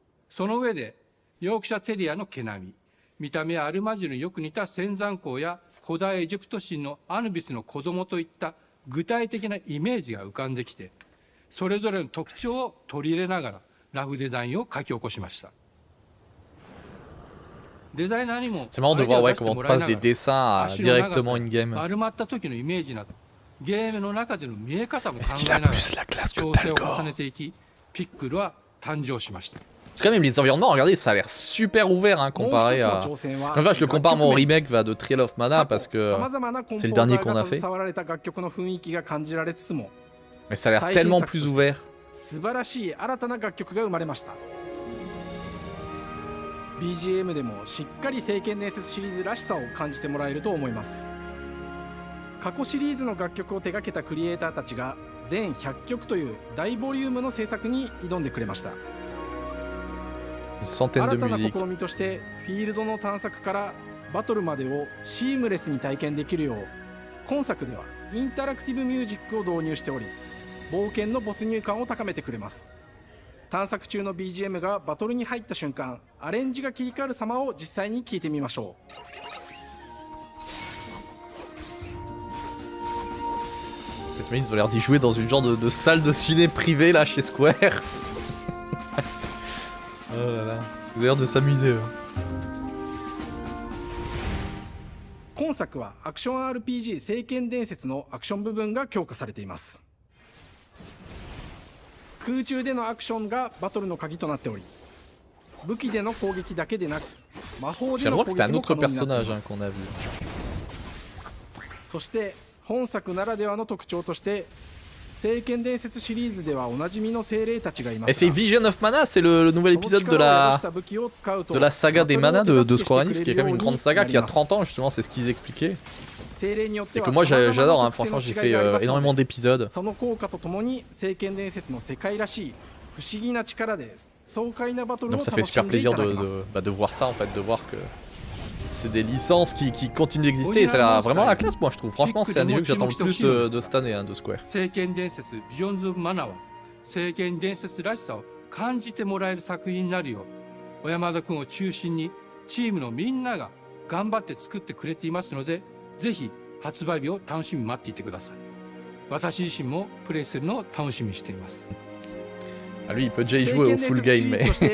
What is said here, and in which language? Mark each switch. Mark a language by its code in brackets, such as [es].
[ja] その上でヨークシャテリアの毛並み、見た目やアルマジルによく似た仙山港や古代エジプト神のアヌビスの子供といった具体的なイメージが浮かんできて、それぞれの特徴を取り入れながらラフデザインを書き起こしました。デザイナーにも [fr] C'est marrant de voir comment on passe des dessins à directement in-game. [ja] 丸まった時のイメージなどゲームの中での見え方も考えながら調整を重ねていき、ピックルは誕生しました。 [fr] Quand même les environnements, regardez, ça a l'air super ouvert hein, comparé à... Enfin, je le compare mon remake de Trial of Mana parce que c'est le dernier qu'on a fait. Mais ça a l'air tellement plus ouvert. [ja] 素晴らしい新たな楽曲が生まれました。 BGM でもしっかり聖剣伝説シリーズらしさを感じてもらえると思います。過去シリーズの楽曲を手掛けたクリエイターたちが全100曲という大ボリュームの制作に挑んでくれました。新たな試みとしてフィールドの探索からバトルまでをシームレスに体験できるよう、今作ではインタラクティブミュージックを導入しており、冒険の没入感を高めてくれます。探索中の BGM がバトルに入った瞬間、アレンジが切り替わる様を実際に聞いてみましょう。 [fr] Ils ont l'air d'y jouer dans une genre de salle de ciné privée là chez Square. Oh là là, ils ont l'air de s'amuser. [ja] 今作はアクション RPG 聖剣伝説のアクション部分が強化されています。空中でのアクションがバトルの鍵となっており、武器での攻撃だけでなく魔法での攻撃も可能になっています。そして本作ならではの特徴として聖剣伝説シリーズではおなじみの精霊たちがいます。 [fr] Et c'est Vision of Mana, c'est le nouvel épisode de la saga des Mana de Square Enix, qui est quand même une grande saga qui a 30 ans justement, c'est ce qu'ils expliquaient. Et que moi j'adore, hein. Franchement j'ai fait énormément d'épisodes. [ja] その効果とともに聖剣伝説の世界らしい不思議な力で爽快なバトルを楽しんでいただけます。 [fr] Donc ça fait super plaisir de voir ça en fait, de voir que c'est des licences qui continuent d'exister et ça a l'air vraiment la classe moi je trouve. Franchement c'est un des jeux que j'attends le plus de cette année hein, de Square. [ja] 聖剣伝説ビジョンズ・オブ・マナは聖剣伝説らしさを感じてもらえる作品になるよう小山田君を中心にチームのみんなが頑張って作ってくれていますので、ぜひ発売日を楽しみに待っていてください。私自身もプレイするのを楽しみにしています。 [fr] Ah lui il peut déjà y jouer au full game mais...